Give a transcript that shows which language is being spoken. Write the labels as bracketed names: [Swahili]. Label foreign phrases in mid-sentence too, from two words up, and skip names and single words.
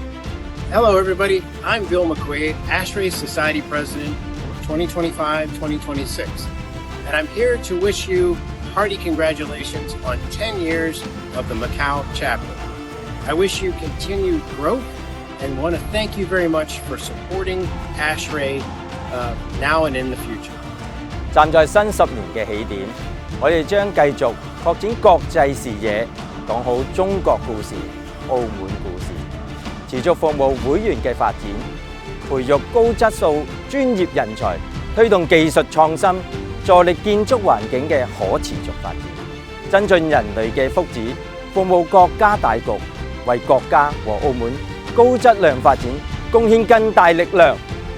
[English] Hello everybody, I'm Bill McQuaid, ASHRAE Society President 2025-2026, and I'm here to wish you hearty congratulations on 10 years of the Macau chapter. I wish you continued growth and want to thank you very much for supporting ASHRAE now and in the future. [Cantonese] 站在新10年嘅起點，我哋將繼續擴展國際視野，講好中國故事、澳門故事，持續服務會員嘅發展，培育高質素專業人才，推動技術創新，助力建築環境嘅可持續發展，增進人類嘅福祉，服務國家大局，為國家和澳門高質量發展貢獻更大力量。